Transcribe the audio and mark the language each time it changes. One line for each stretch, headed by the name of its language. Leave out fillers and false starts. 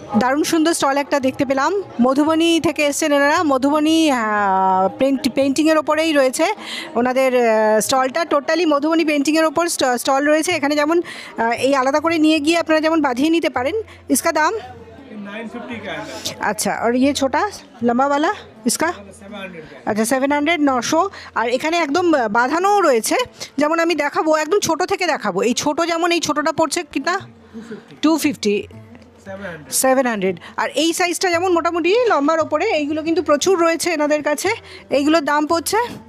Bangla: দারুণ সুন্দর স্টল একটা দেখতে পেলাম, মধুবনী থেকে এসছেন এনারা। মধুবনী পেন্টিংয়ের ওপরেই রয়েছে ওনাদের স্টলটা, টোটালি মধুবনী পেন্টিংয়ের ওপর স্টল রয়েছে। এখানে যেমন এই আলাদা করে নিয়ে গিয়ে আপনারা যেমন বাঁধিয়ে নিতে পারেন।
Hindi: इसका दाम 950 का है। अच्छा, और ये छोटा लंबा वाला इसका? 700 का।
Bangla: আচ্ছা, 700, 900। আর এখানে একদম বাঁধানোও রয়েছে, যেমন আমি দেখাবো, একদম ছোট থেকে দেখাবো। এই ছোট, যেমন এই ছোটোটা পড়ছে কিনা 250, 700। আর এই সাইজটা যেমন মোটামুটি লম্বার ওপরে, এইগুলো কিন্তু প্রচুর রয়েছে এনাদের কাছে। এইগুলোর দাম পড়ছে